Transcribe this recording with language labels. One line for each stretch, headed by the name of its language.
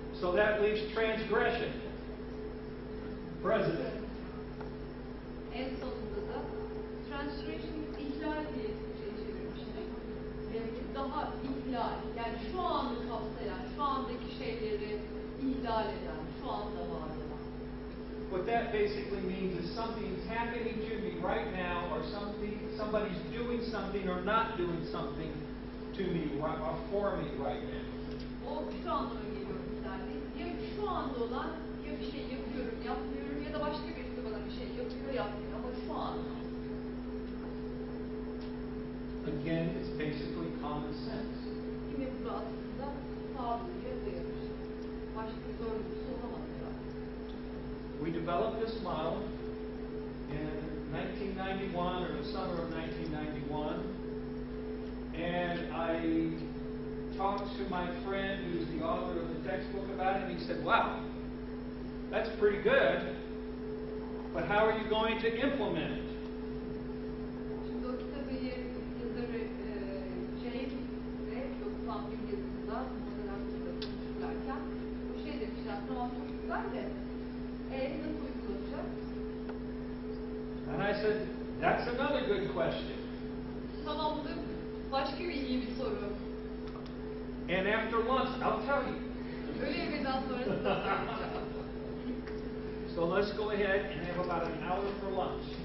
English: So that leaves transgression. President.
Turkish: En sonunda da transgression ihlal diye Türkçe'ye çevirmiştik. Daha ihlal, yani şu anı kapsayan, şu andaki şeyleri ihlal eden, şu anda var olan.
English: What that basically means is something's happening to me right now, or somebody's doing something or not doing something to me or for me right now.
Turkish: O şu anlama geliyor yani. Ya şu anda olan ya bir şey yapıyorum, yapmıyorum ya da başka birisi bana bir şey yapıyor, yapmıyor ama şu an.
English: Again, it's basically common sense.
Turkish: Yine bu aslında sağduya dayanır. Başka bir sorumlusu olamaz yani.
English: We developed this model in 1991 or the summer of 1991, and I talked to my friend who's the author of the textbook about it, and he said, wow, that's pretty good, but how are you going to implement it?
Turkish: Şimdi o kitabı yazarı James ve 91 yazısında modern hakkında konuşurlarken bu şey demişler, tamam çok güzel de nasıl uygulanacak?
English: And I said, that's another good question.
Turkish: Tamamdır, başka bir iyi bir soru.
English: And after lunch, I'll tell you.
Turkish: Öğle yemeğinden sonra size söyleyeceğim.
English: So let's go ahead and have about an hour for lunch.